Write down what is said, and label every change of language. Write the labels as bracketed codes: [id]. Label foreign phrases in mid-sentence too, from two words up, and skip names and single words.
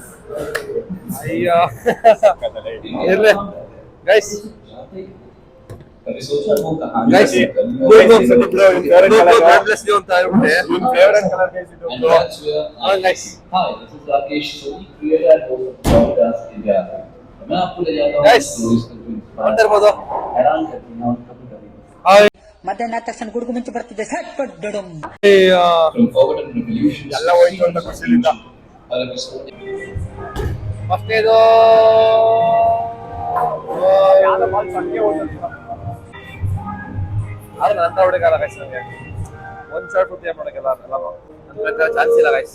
[kn] ಅಯ್ಯೋ ಇರ್ಲಿ ಗೈಸ್, [hi] कभी सोचा वो कहानी [en] Guys, [hi] से [en] favorite color. God bless you [kn] ಅಂತ ಹೇಳ್ಬಿಟ್ಟೆ. ಇವನ್ [en] favourite colour [kn] ಗೈಸ್ ಇದು. [en] And that's where Oh, nice. Hi, this is Rakesh Soni, creator and host of podcast India. [hi] मैं आपको ले जाता हूँ [en] Guys, [hi] stories को जो [kn] ನೋಡ್ತಾ ಇರ್ಬೋದು. [hi] हैरान करती हैं और कभी-कभी [kn] ಮಧ್ಯಾಹ್ನ ಆದ ತಕ್ಷಣ ಗುಡುಗು ಮಿಂಚು ಬರ್ತಿದೆ ಸಟ್ ಪಟ್ ಡಡಮ್ [en] from forgotten revolutions [kn] ಎಲ್ಲ ಹೋಯ್ತು ಅಂತ ಖುಷಿಲಿಂದ. [hi] और episode [kn] ಫಸ್ಟ್ ಇದು ಯಾವ್ದೋ ಬಾಲ್ ಸಂಖ್ಯೆ ಹೋಯ್ತು. ಆದ್ರೆ ನನ್ನ ಹೊಡೆಗಾಲ ಗೈಸ್ ನನಗೆ ಒಂದ್ ಶಾಟ್ ಪೂರ್ತಿ ಏನ್ ಮಾಡೋಕ್ಕೆಲ್ಲ ನನ್ನ ಚಾನ್ಸ್ ಇಲ್ಲ ಗೈಸ್.